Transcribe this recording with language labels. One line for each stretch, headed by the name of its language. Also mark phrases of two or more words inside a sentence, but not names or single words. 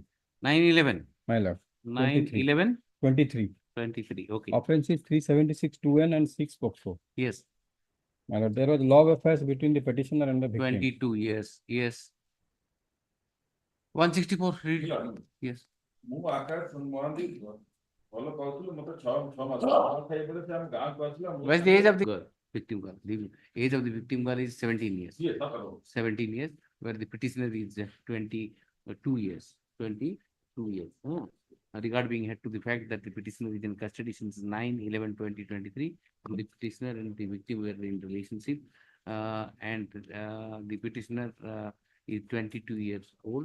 English: 9/11. My lord. 9/11. 23. 23. Okay. Offense is 376 2N and 6 POCSO. Yes. My lord, there was love affairs between the petitioner and the victim. 22. Yes. Yes. 164. Read. Yes.
Odia: ମୁଁ ଆକାଶ ମହାନ୍ତି ଭଲ କହୁଥିଲି ମତେ 6 ମାସ ଖାଇବେଳେ ସେ ଆମ ଗାଁକୁ ଆସିଲା
English: What's the age of the victim girl? The age of the victim girl is 17 years. Yes, 17 years, where the petitioner is 22 years. 22 years. Regard being head to the fact that the petitioner is in custody since 9/11/2023. The petitioner and the victim were in relationship, and the petitioner is 22 years old.